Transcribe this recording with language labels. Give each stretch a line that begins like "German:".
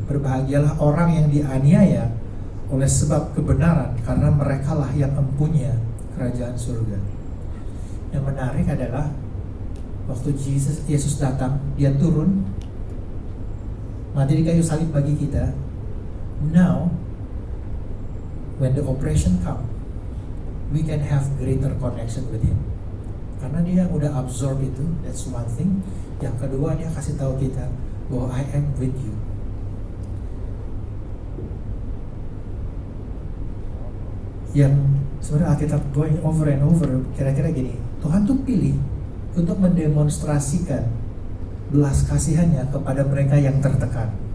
Indonesian: Berbahagialah orang yang dianiaya oleh sebab kebenaran, karena merekalah yang mempunyai kerajaan surga. Yang menarik adalah waktu Yesus datang, Dia turun, mati di kayu salib bagi kita.
English: Now, when the oppression come, we can have greater connection with Him.
Indonesian: Karena Dia udah absorb itu,
English: that's one thing.
Indonesian: Yang kedua, Dia kasih tahu kita bahwa
English: I am with you.
Indonesian: Yang sebenarnya Alkitab
English: going over and over,
Indonesian: kira-kira gini, Tuhan tuh pilih untuk mendemonstrasikan belas kasihannya kepada mereka yang tertekan.